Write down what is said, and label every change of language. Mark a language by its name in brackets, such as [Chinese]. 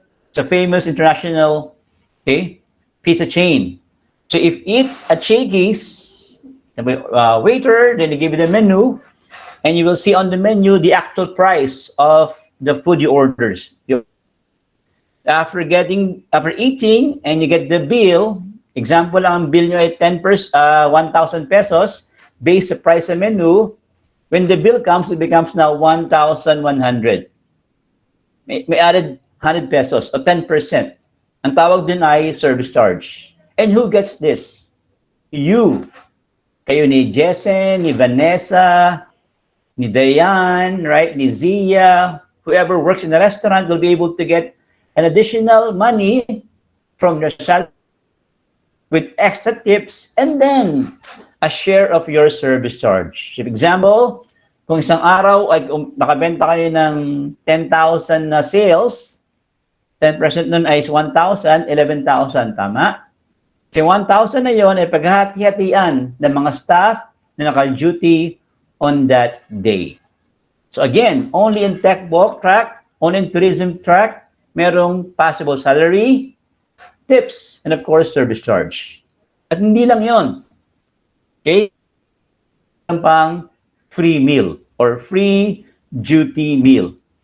[English] It's a famous international, okay, pizza chain. So if you eat at Shakey's, the waiter, then they give you the menu, and you will see on the menu the actual price of the food you orders. After eating, and you get the bill. [Filipino] Example lang, ang bill nyo ay 1,000 pesos based sa price sa menu. [English] When the bill comes, it becomes now 1,100. [Filipino] May added 100 pesos o 10%. Ang tawag din ay service charge. [English] And who gets this? You. [Filipino] Kayo [English] ni Jessen, ni Vanessa, ni Dayan, right? Ni Zia. Whoever works in the restaurant will be able to get an additional money from your salary with extra tips, and then a share of your service charge. For example, [Filipino] kung isang araw ay nakabenta kayo ng 10,000 na sales, 10% nun ay 1,000, 11,000, tama? Si 1,000 na yon ay paghati-hatian ng mga staff na naka-duty [English] on that day. So again, only in tech bulk track, only in tourism track, [Filipino] merong [English] possible salary, tips, and of course, service charge. [Filipino] At hindi lang yon. [English] Okay? [Filipino] Pang [English] free meal or free duty meal.